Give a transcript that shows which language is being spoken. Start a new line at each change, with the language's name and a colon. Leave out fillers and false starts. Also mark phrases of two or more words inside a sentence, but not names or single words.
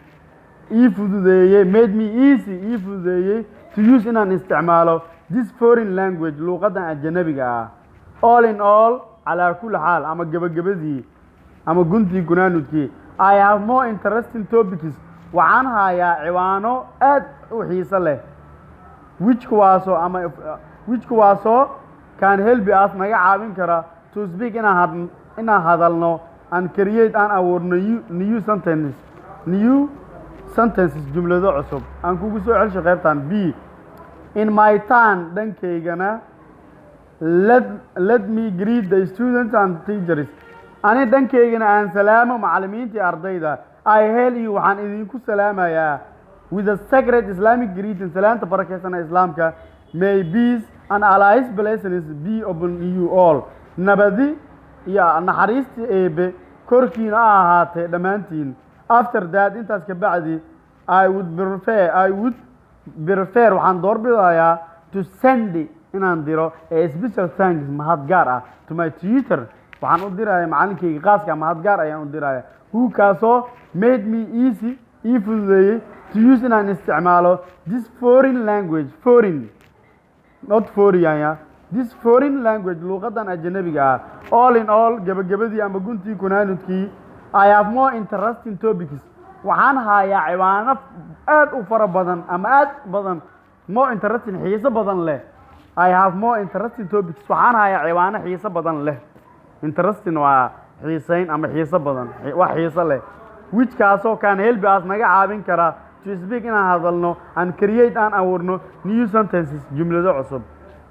English: easy to use
Somali: inaan isticmaalo
English: this foreign language
Somali: luqadan ajnabiga ah
English: all in all
Arabic: على كل حال
Somali: ama gabagabadii ama guntii gunaanudkii
English: I have more interesting topics
Somali: waxaan hayaa ciwaano aad u xiiso leh which kuwaasoo
English: can help us
Somali: naga caawin kara
English: to speak
Somali: inaan hadalno
English: and create
Somali: aan abuurno
English: new sentences
Somali: jumlado cusub aan kugu soo celsho qaybtan B
English: in my turn
Somali: dhankaygana
English: let me greet the students and teachers
Somali: ani dhankaygana aan salaamo macallimiinta iyo ardayda
English: I hail you
Somali: waxaan idinku salaamayaa
English: with a sacred Islamic greeting
Somali: salaanta barakeysan ee islaamka
English: may peace and Allah's blessings be upon you all
Somali: nabadi iyo naxariista Eebe korkiina ahaatee dhammaantiin
English: after that
Somali: intaas ka bacdi
English: I would prefer
Somali: waxaan doorbidayaa
English: to send
Somali: inaan diro
English: a special thanks
Somali: mahad gaar ah
English: to my tutor
Somali: waxaan u dirayaa macalinkayga qaaska mahad gaar ayaan u dirayaa who kaasoo
English: made me easy
Somali: ii fududeeyey
English: to use
Somali: inaan isticmaalo
English: this foreign language this foreign language
Somali: luqadan ajnabiga ah
English: all in all
Somali: gabagabadii ama guntii kunaanudkii
English: I have more interesting topics
Somali: waxaan hayaa ciwaano aad u fara badan ama aad badan
English: more interesting
Somali: xiiso badan leh
English: I have more interesting topics
Somali: waxaan hayaa ciwaano xiiso badan leh interesting waa xiisayn ama xiiso badan wax xiiso leh which kaasoo
English: can help us
Somali: naga caawin kara
English: to speak
Somali: inaan hadalno
English: and create
Somali: aan abuurno
English: new sentences
Somali: jumlado cusub